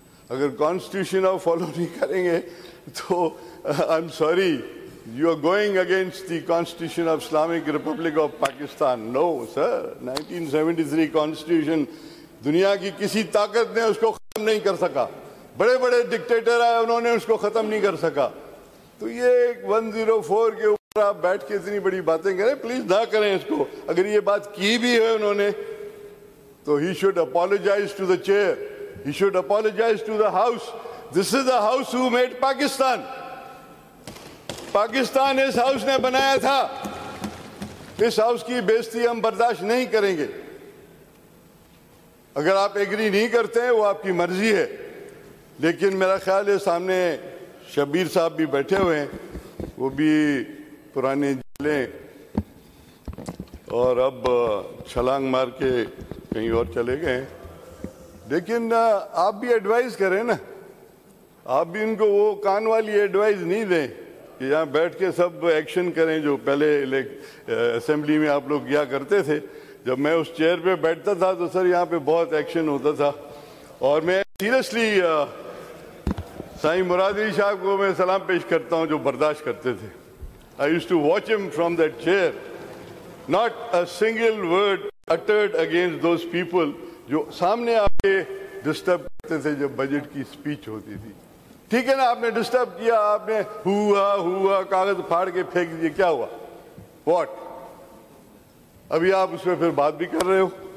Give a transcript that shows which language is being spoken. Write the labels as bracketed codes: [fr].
[ur] اگر کانسٹیٹیوشن آپ فالو نہیں کریں گے تو [en] I am sorry, you are going against the constitution of Islamic republic of Pakistan. [ur] Know sir, 1973 constitution دنیا کی کسی طاقت نے اس کو ختم نہیں کر سکا. بڑے بڑے ڈکٹیٹر آئے, انہوں نے اس کو ختم نہیں کر سکا. تو یہ 104 کے اوپر آپ بیٹھ کے اتنی بڑی باتیں کریں, پلیز نہ کریں اس کو. اگر یہ بات کی بھی ہے انہوں نے تو [en] he should apologize to the chair, he should apologize to the house. This is the house who made Pakistan. [ur] Pakistan اس house نے بنایا تھا. اس ہاؤس کی بے عزتی ہم برداشت نہیں کریں گے. اگر آپ ایگری نہیں کرتے ہیں وہ آپ کی مرضی ہے, لیکن میرا خیال ہے سامنے شبیر صاحب بھی بیٹھے ہوئے ہیں, وہ بھی پرانے جیلیں اور اب چھلانگ مار کے کہیں اور چلے گئے ہیں. لیکن آپ بھی ایڈوائز کریں نا, آپ بھی ان کو وہ کان والی ایڈوائز نہیں دیں کہ یہاں بیٹھ کے سب ایکشن کریں جو پہلے اسمبلی میں آپ لوگ کیا کرتے تھے. جب میں اس چیئر پہ بیٹھتا تھا تو سر یہاں پہ بہت ایکشن ہوتا تھا, اور میں سیریسلی سائیں مراد علی صاحب کو میں سلام پیش کرتا ہوں جو برداشت کرتے تھے. [en] I used to watch him from that chair. Not a single word uttered against those people [ur] جو سامنے آ کے ڈسٹرب کرتے تھے جب بجٹ کی اسپیچ ہوتی تھی. ٹھیک ہے نا, آپ نے ڈسٹرب کیا, آپ نے ہوا کاغذ پھاڑ کے پھینک دیے, کیا ہوا, واٹ؟ ابھی آپ اس میں پھر بات بھی کر رہے ہو.